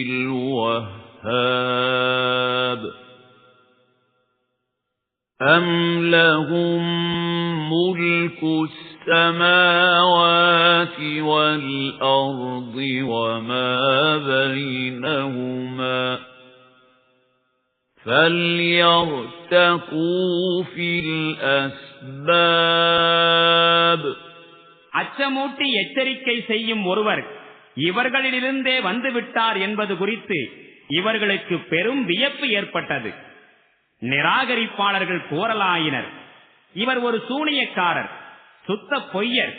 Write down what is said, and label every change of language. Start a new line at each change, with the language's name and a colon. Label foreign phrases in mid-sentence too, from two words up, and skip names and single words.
Arabic: الْوَهَّابِ أَمْ لَهُم مُلْكُ السَّمَاوَاتِ وَالْأَرْضِ وَمَا بَيْنَهُمَا فَلْيَرْتَقُوا فِي الْأَسْبَابِ.
Tamil: அச்சமூட்டி எச்சரிக்கை செய்யும் ஒருவர் இவர்களிலிருந்தே வந்துவிட்டார் என்பது குறித்து இவர்களுக்கு பெரும் வியப்பு ஏற்பட்டது. நிராகரிப்பாளர்கள் கூறலாயினர், இவர் ஒரு சூனியக்காரர், சுத்த பொய்யர்.